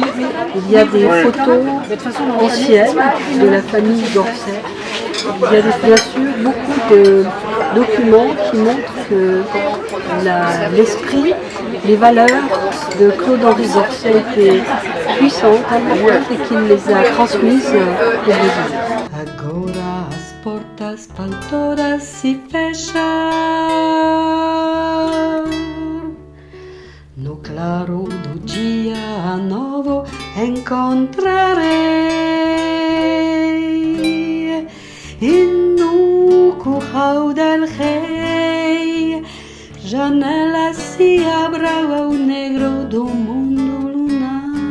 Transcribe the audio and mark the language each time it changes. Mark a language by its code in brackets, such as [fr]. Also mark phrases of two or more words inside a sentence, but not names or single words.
[fr] Il y a des photos anciennes de la famille Gorset. Il y a bien sûr beaucoup de documents qui montrent que l'esprit, les valeurs de Claude-Henri Gorset étaient puissantes, importantes, et qu'il les a transmises au Brésil. [pt] Agora as portas para todas se fechar. No claro do dia novo encontrarei. E no curral del rei, janela se abra ao negro do mundo lunar.